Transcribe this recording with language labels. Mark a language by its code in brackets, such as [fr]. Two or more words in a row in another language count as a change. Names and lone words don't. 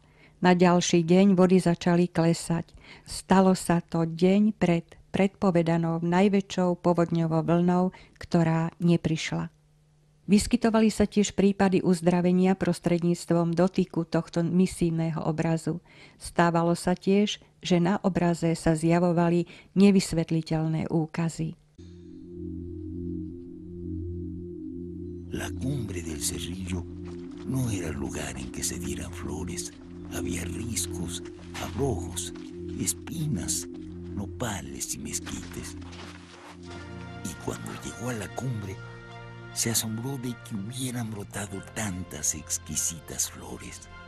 [sk] Na ďalší deň vody začali klesať. Stalo sa to deň pred predpovedanou najväčšou povodňovou vlnou, ktorá neprišla. Vyskytovali sa tiež prípady uzdravenia prostredníctvom dotyku tohto misijného obrazu. Stávalo sa tiež, že na obraze sa zjavovali nevysvetliteľné úkazy. [es] La cumbre del Cerrillo no era el lugar en que se dieran flores. Había riscos, abrojos, espinas, nopales y mezquites. Y cuando llegó a la cumbre, se asombró de que hubieran brotado tantas exquisitas flores.